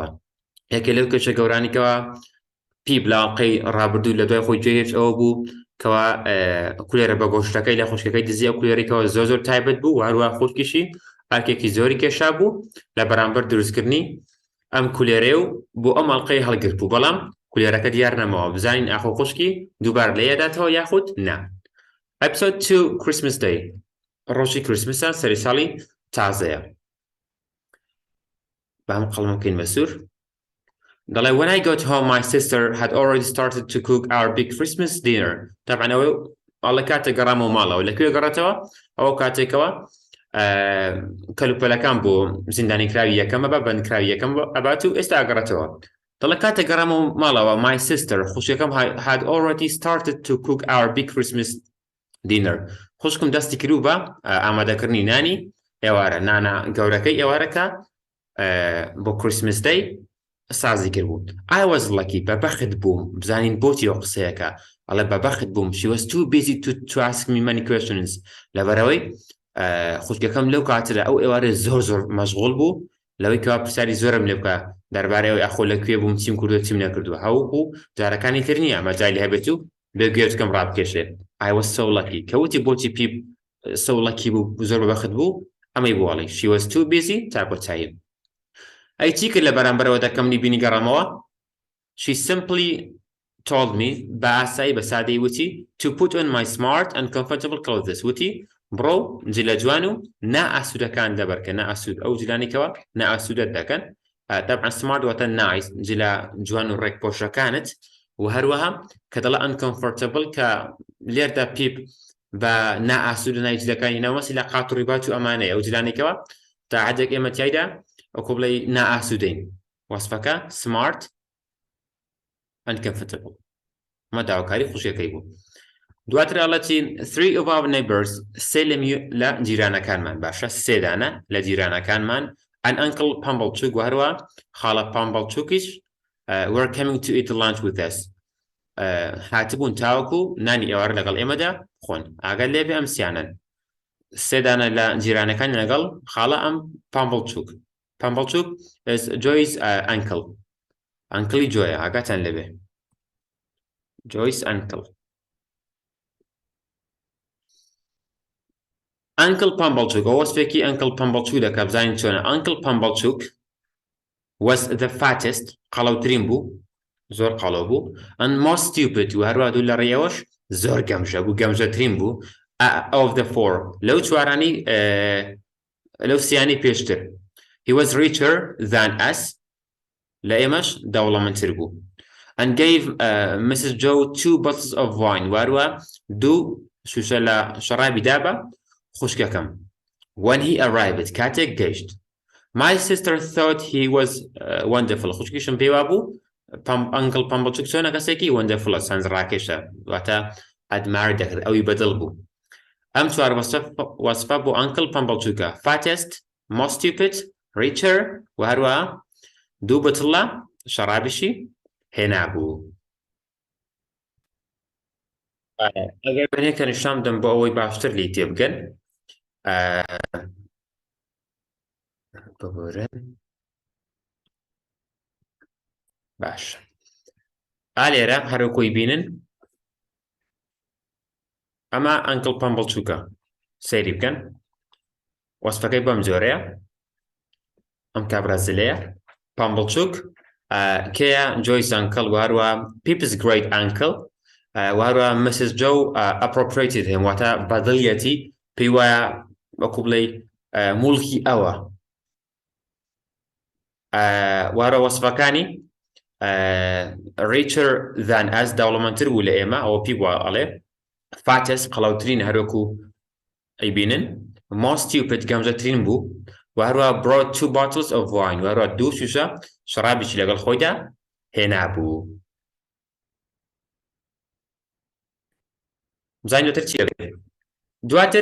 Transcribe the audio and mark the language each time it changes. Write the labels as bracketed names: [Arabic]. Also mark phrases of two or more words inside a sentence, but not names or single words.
[Central Kurdish] یەکێ لەو کێشە گەورانێکەوە پیپ لە ئەڵقەی ڕابردوو لە دوای خۆی گوێهێشت ئەوە بوو کەوا کولێرە بە گۆشتەکەی لە خوشکەکەی دزی، ئەو کولێرێکەوە زۆر تایبەت بوو و هەروە خوشکیشی ئارکێکی زۆری کێشا بوو لە بەرامبەر دروستکردنی ئەم کولێرێ و بۆ ئەم ئەڵقەی هەڵگرت بوو، بەڵام کولێرەکە دیار نەماوە بزانین ئاخۆ خوشکی دووبار لێداتەوە یاخود نا. ئەپیسۆد 2 Christmas Day، ڕۆژی کریسمسە، سەری ساڵی تازەیە. بەم قەڵمە بکەین بە سوور. [English] دەڵێ when I got home my sister had already started to cook our big Christmas dinner. [Central Kurdish] طبعا ئەوە ئەڵە کاتێک گەڕامەوە ماڵەوە. لەکوێ گەڕێتەوە؟ ئەوە کاتێکەوە کەلوپەلەکان بۆ زیندانیکراوی یەکەمە بە بەندکراوی یەکەم ئەبات و ئێستا گەڕێتەوە. دەڵێ کاتێک گەڕامەوە ماڵەوە [English] my sister خوشکەکەم had already started to cook our big Christmas dinner. [Central Kurdish] خوشکم دەستی کرد بە ئامادەکردنی نانی ئێوارە، نانە گەورەکەی ئێوارەکە بۆ کریسمس دەی سازی کرد بوو. [English] I was lucky، [Central Kurdish] بەبەخت بووم. بزانین بۆچی ئەو قسەیەکە ئەڵێ بەبەخت بووم. [English] She was too busy to ask me many questions. [Central Kurdish] لەبەرەوەی خوشکەکەم لەو کاتەدا ئەو ئێوارە زۆر مەشغوڵ بوو لەوەی کەوا پرسیاری زۆرم لێ بکە دەربارەی ئەخۆ لەکوێ بووم، چیم کردووە چیم نەکردووە. هەوڵ جارەکانی تر نییە مەجای لێ هەبێت و بێگوێچکەم ڕابکێشێت. [English] I was so lucky. [Central Kurdish] کەوتی بۆچی پیپ [English] so lucky [Central Kurdish] بوو، زۆر بەبەخت بوو، ئەمەی بۆڵی [English] she was too busy [Central Kurdish] تا کۆتایی. ئەی چی کرد لە بەرامبەرەوە دەکەمنی بینی گەڕامەوە؟ [English] she simply told me [Central Kurdish] بە ئاسایی بە سادەی وتی [English] to put on my smart and comfortable clothes. [Central Kurdish] وتی بڕۆ جلە جوان و نائاسوودەکان دەبەرکە. نائاسوود ئەو جلانێکەوە نائاسوودەت دەکەن. طبعا سمارت واتە نایس، جلە جوان و ڕێک پۆشەکانت. و هەروەها کە دەڵە uncomfortable کە لێردا پیپ بە نائاسوودە نای جلەکانی ناوەسی لە قات و ڕیبات و ئەمانەیە ئەو جلانێکەوە تا حەدێک ئێمە تیایدا ئەوکۆ بڵێ نائاسوودەین. وەسفەکە [English] smart and comfortable. [Central Kurdish] مە داواکاری خوشیەکەی بوو. دواتر ئەڵەتی 3 [English] of our neighbors، [Central Kurdish] سێ لە جیرانەکانمان، باشە سێدانە لە جیرانەکانمان، [English] an uncle Pumblechook [Central Kurdish] و هەروە خاڵە Pumblechookیش [English] were coming to eat lunch with us. [Central Kurdish] هاتبوون تاوەکو نانی ئێوارە لەگەڵ ئێمەدا خۆن. ئاگەر لێبێ ئەم سیانن سێدانە لە جیرانەکان لەگەڵ خاڵە ئەم Pumblechook. [English] Pumblechook is Joy's uncle. [Central Kurdish] ئەنکڵی جۆیە، ئاگاتان لێبێ. [English] Joy's uncle. Uncle Pumblechook، [Central Kurdish] ئەو وەسفێکی Uncle Pumblechook دەکە بزانین چۆنە. [English] Uncle Pumblechook was the fattest، [Central Kurdish] قەڵەوترین بوو، زۆر قەڵەو بوو، [English] and most stupid [Central Kurdish] و هەروە دوو لە ڕێیەوەش زۆر گەمژە بوو، گەمژەترین بوو [English] of the four، [Central Kurdish] لەو چوارانی لەو سیانی پێشتر. [English] He was richer than us، [Central Kurdish] لە ئێمەش دەوڵەمەندتر بوو. [English] and gave Mrs. Joe 2 bottles of wine، [Central Kurdish] و هەروە دوو شوشە لە شەڕابی دابە خوشکەکەم. [English] when he arrived، [Central Kurdish] کاتێک گەیشت. [English] my sister thought he was wonderful، [Central Kurdish] خوشکیشم پێوا بوو Uncle Pumblechook چۆنە کەسێکی wonderful، سەنج ڕاکێشە، واتە ئەدمار دەکرد، ئەوی بەدڵ بوو. ئەم چوار وەسفە بۆ Uncle Pumblechookە: fattest، [English] most stupid، [Central Kurdish] richer و هەروە دوو بەتڵە شەڕابیشی هێنابوو. ئەگەر بەنێکە نیشان بدەم بۆ ئەوەی باشتر لی تێبگەن. باش ئالێرە هەروکۆی بینن ئەمە Uncle Pumblechookە، سەیری بکەن. وەسفەکەی بەم جۆرەیە، ئەم کابرازلەیە Pumblechook کەیە [English] Joy's uncle [Central Kurdish] و هەروە [English] Pip's great uncle [Central Kurdish] و هەروە Mrs. [English] Joe appropriated him، [Central Kurdish] واتە بەدڵیەتی پێی وایە وەکو بڵێ موڵکی ئەوە. و هەروە وەسفەکانی [English] richer than us [Central Kurdish] دەوڵەمەندتر بوو لە ئێمە ئەوە پێی وایە ئەڵێ fattest قەڵاوترین هەروەکو ئەیبینن [English] most stupid [Central Kurdish] گەمژەترین بوو و هەروە [English] brought 2 bottles of wine [Central Kurdish] و هەروە 2 شوشە شەرابێکی لەگەڵ خۆیدا هێنابوو بزانین دواتر چی دەبێت دواتر